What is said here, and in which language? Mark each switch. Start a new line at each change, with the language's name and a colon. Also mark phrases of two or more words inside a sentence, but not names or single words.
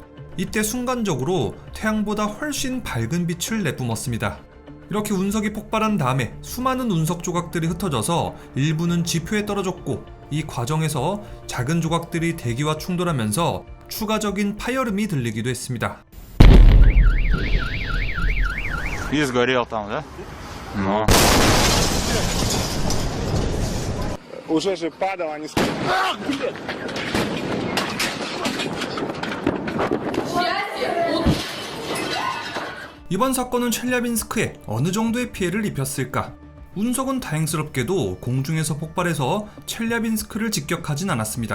Korean: 이때 순간적으로 태양보다 훨씬 밝은 빛을 내뿜었습니다. 이렇게 운석이 폭발한 다음에 수많은 운석 조각들이 흩어져서 일부는 지표에 떨어졌고 이 과정에서 작은 조각들이 대기와 충돌하면서 추가적인 파열음이 들리기도 했습니다.
Russian: И сгорел там, да? Ну. Уже же падал, они...
Korean: 이번 사건은 첼야빈스크에 어느 정도의 피해를 입혔을까? 운석은 다행스럽게도 공중에서 폭발해서 첼야빈스크를 직격하진 않았습니다.